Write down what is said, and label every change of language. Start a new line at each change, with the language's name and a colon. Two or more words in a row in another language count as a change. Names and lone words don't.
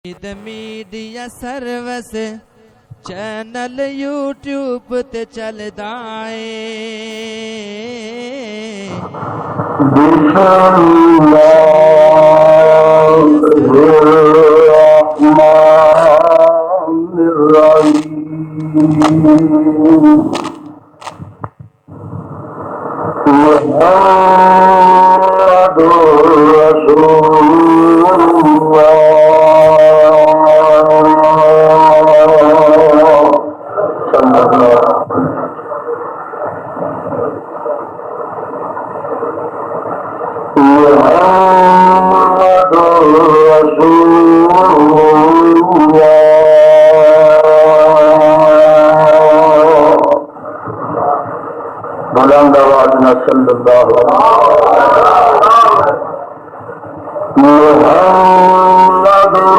Punjabi: میڈیا سروس چینل یوٹیوب تے چلدا اے
Arabic: بسم اللہ الرحمن الرحیم محمد رسول اللہ صلی اللہ محمد رسول اللہ
Urdu: بلند آواز میں
Arabic: صلی اللہ محمد